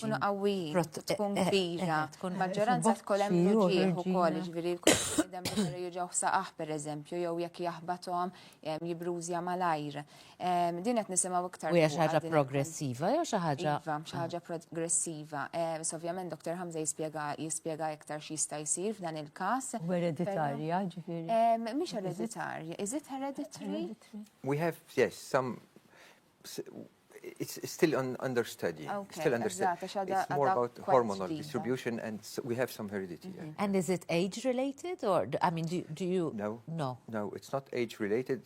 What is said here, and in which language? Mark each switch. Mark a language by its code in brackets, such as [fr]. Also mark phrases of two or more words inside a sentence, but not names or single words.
[mt] Kunu qawwijin, tkun kbira. Maġġoranza tkun hemm ġieħ ukoll, ġifieri l-kull li jiġu saqaħ pereżempju jew jekk jaħbathom jibrużja malajr. Din qed nisimgħu iktar. U hija xi ħaġa progressiva jew xi ħaġa? Iva, xi ħaġa progressiva. Ovvjament Dr. Hamza jispjega iktar x'jista' jsir f'dan il-każ. U hereditarja, ġifieri. Mhix hereditarja. [en] Is it hereditary? We have, yes, some. It's still under study. Okay, still under study. It's more about hormonal distribution, and we have some heredity. Yeah. And is it age related, or I mean, do you? No. No, it's not age related.